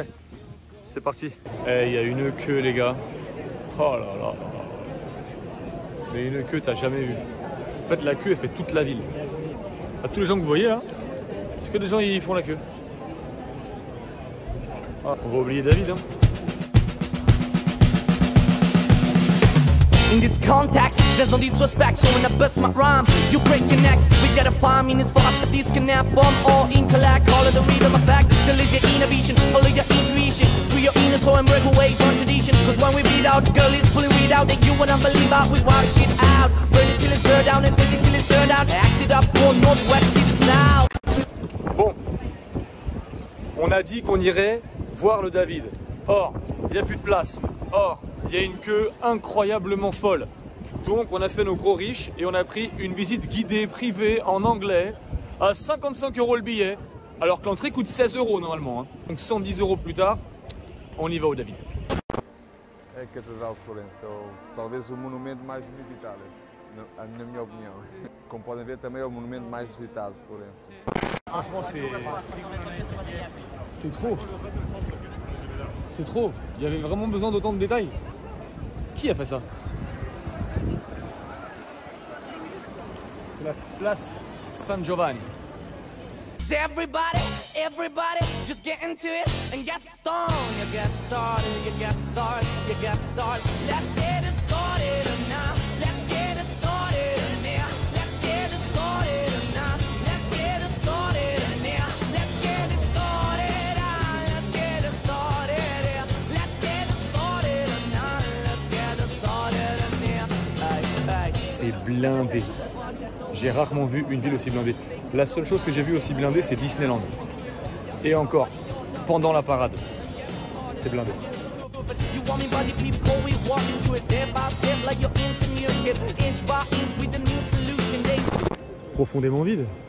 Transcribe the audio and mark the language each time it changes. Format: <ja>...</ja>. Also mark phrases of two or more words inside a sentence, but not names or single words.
<fr>C'est parti. Eh, il y a une queue les gars. Oh là là. Mais une queue t'as jamais vu. En fait la queue elle fait toute la ville. À tous les gens que vous voyez là, c'est que des gens ils font la queue. Ah, on va oublier David hein.</fr> <en>In this context, there's no disrespect, so when I bust my rhyme, you break your necks. We gotta find meanings for us that this can have form or intellect. Call it the rhythm effect, to live your inner vision, follow your intuition, free your inner soul and break away from tradition. Cause when we beat out, girl is pulling weed out, that you wanna believe out, we wipe shit out. Burn it till it's burned down and take it till it's turned out. Act it up for Northwest, it's now.</en> <fr>Bon, on a dit qu'on irait voir le David. Or, il n'y a plus de place. Or, il y a une queue incroyablement folle. Donc on a fait nos gros riches et on a pris une visite guidée privée en anglais à 55 € le billet, alors que l'entrée coûte 16 € normalement. Hein. Donc 110 € plus tard, on y va au David.</fr> <pt>É a Catedral de Florença, ou talvez o monumento mais bonito de Itália, na minha opinião. Como podem ver, também é o monumento mais visitado de Florença.</pt> <fr>Franchement, c'est trop. C'est trop. Il y avait vraiment besoin d'autant de détails. Qui a fait ça? C'est la place San Giovanni.</fr> <en>Everybody, everybody, just get into it and get stoned. You get started, you get started, you get started. Let's get it started now. Let's get it started now. Let's get it started now. Let's get it started now. Let's get it started now. Let's get it started. Let's get it started now. Let's get it started now. Hey, hey.</en> <fr>C'est blindé. J'ai rarement vu une ville aussi blindée. La seule chose que j'ai vue aussi blindée, c'est Disneyland. Et encore, pendant la parade. C'est blindé. Profondément vide.</fr>